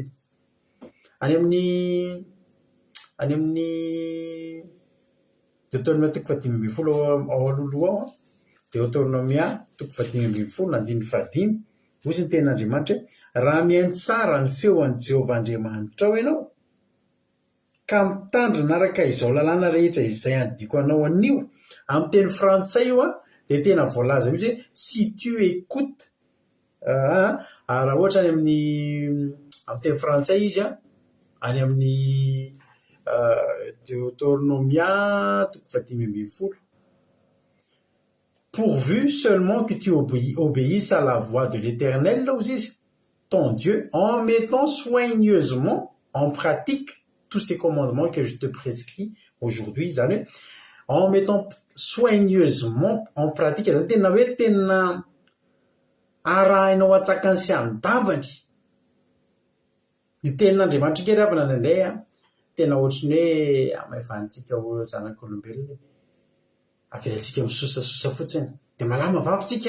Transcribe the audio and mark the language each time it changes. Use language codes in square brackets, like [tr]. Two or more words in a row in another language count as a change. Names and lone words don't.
[mg] Any amin'ny Deutéronomia 5:20 ao alohaloha ao Deutéronomia 5:20 hozy ny tenin'Andriamanitra hoe raha mihaino tsara ny feon'ny Jehovahandriamanitra ao ianao ka mitandrina araka izao lalàna rehetra izay andiko anao anio. Amin'ny teny frantsay io dia tena voalaza mihitsy hoe [fr] si tu écoutes. [mg] Raha ohatra any amin'ny teny frantsay izy any amin'ny Deutéronomia 5:20 pourvu [fr] seulement que tu obéisses à la voix de l'Éternel, ton Dieu, en mettant soigneusement en pratique tous ces commandements que je te prescris aujourd'hui, en mettant soigneusement en pratique, [mg] tena hoe tena arahinao atsakany sy andavany. Io tenin'Andriamanitra kely avy nanandray tena ohatrany hoe amaevantsika ho zanak'olombelona. Avelantsika misosasosa fotsiny dia malama vavintsika.